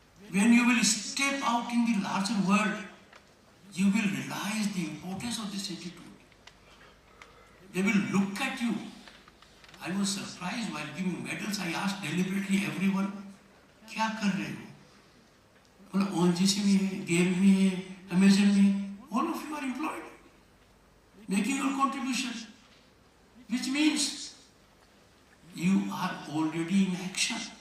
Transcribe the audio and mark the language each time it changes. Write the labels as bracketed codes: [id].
[en] When you will step out in the larger world, you will realize the importance of this institute. They will look at you. I was surprised while giving medals. I asked deliberately everyone, [hi] क्या कर रहे हो? बोला ONGC में है, GAME में है, Amazon में है. [en] All of you are employed, making your contribution, which means you are already in action.